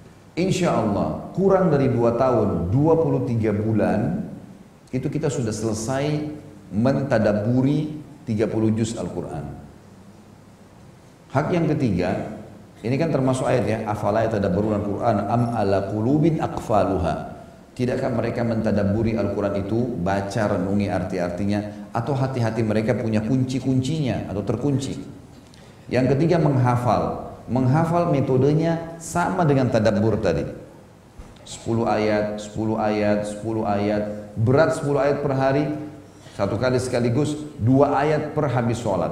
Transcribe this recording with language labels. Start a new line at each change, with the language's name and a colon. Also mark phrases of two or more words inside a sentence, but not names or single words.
Indonesian: Insya Allah kurang dari 2 tahun, 23 bulan, itu kita sudah selesai mentadaburi 30 juz Al-Quran. Hak yang ketiga, ini kan termasuk ayat ya,
Arabic: أفلا يتدبرون القرآن أم على قلوب أقفالها.
Indonesian: Tidakkah mereka mentadaburi Al-Quran itu, baca, renungi arti-artinya, atau hati-hati mereka punya kunci-kuncinya atau terkunci. Yang ketiga menghafal. Menghafal metodenya sama dengan tadabbur tadi. 10 ayat, 10 ayat, 10 ayat, berat 10 ayat per hari, satu kali sekaligus, 2 ayat per habis sholat.